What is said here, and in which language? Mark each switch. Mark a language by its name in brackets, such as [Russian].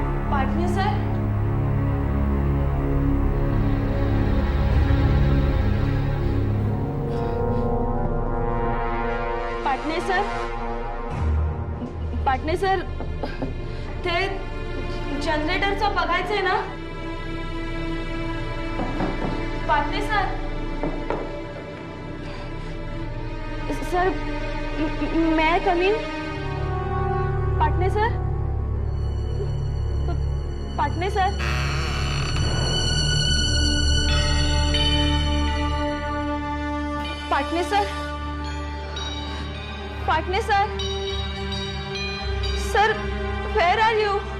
[Marathi] Patne sir, Patne sir, Patne sir, ते जनरेटरचं बघायचंय ना. [English] Patne sir, sir may I come in? [Marathi] Patne sir, Patne sir, Patne sir, Patne sir, sir [English] Where are you?